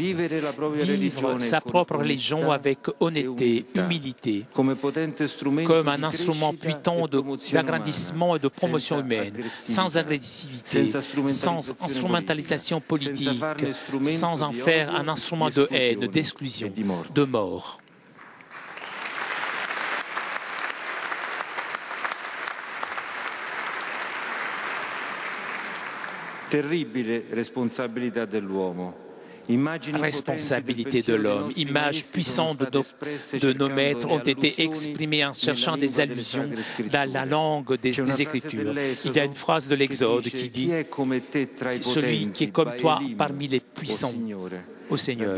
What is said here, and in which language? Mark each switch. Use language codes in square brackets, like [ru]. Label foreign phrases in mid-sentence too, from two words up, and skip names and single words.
[fr] Vivre sa propre religion avec honnêteté, humilité, comme un instrument puissant d'agrandissement et de promotion humaine, sans agressivité, sans instrumentalisation politique, sans en faire un instrument de haine, d'exclusion, de mort. [it] Terribile responsabilità dell'uomo. [fr] Responsabilité de l'homme, images puissantes de nos maîtres ont été exprimées en cherchant des allusions dans la langue des Écritures. Il y a une phrase de l'Exode qui dit « Celui qui est comme toi parmi les puissants, au Seigneur ».